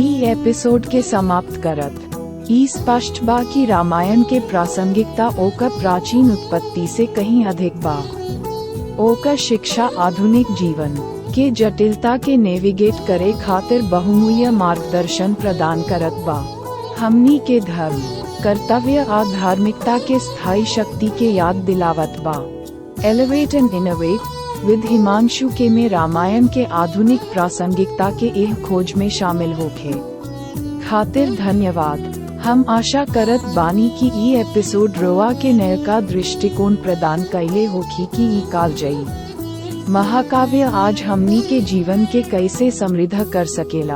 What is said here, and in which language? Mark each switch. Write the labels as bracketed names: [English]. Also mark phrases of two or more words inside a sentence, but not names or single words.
[Bhojpuri] ई एपिसोड के समाप्त करत ई स्पष्ट बा कि रामायण के प्रासंगिकता ओकर प्राचीन उत्पत्ति से कहीं अधिक बा। ओकर शिक्षा आधुनिक जीवन के जटिलता के नेविगेट करे खातिर बहुमूल्य मार्गदर्शन प्रदान करत बा। हमनी के धर्म, कर्तव्य आ धार्मिकता के स्थायी शक्ति के याद दिलावत बा। एलिवेट एंड इनोवेट विद हिमांशु के में रामायण के आधुनिक प्रासंगिकता के एह खोज में शामिल होखे खातिर धन्यवाद। हम आशा करत बानी कि ई एपिसोड रोआ के नयका दृष्टिकोण प्रदान कैले होखी कि ई कालजयी महाकाव्य आज हमनी के जीवन के कैसे समृद्ध कर सकेला।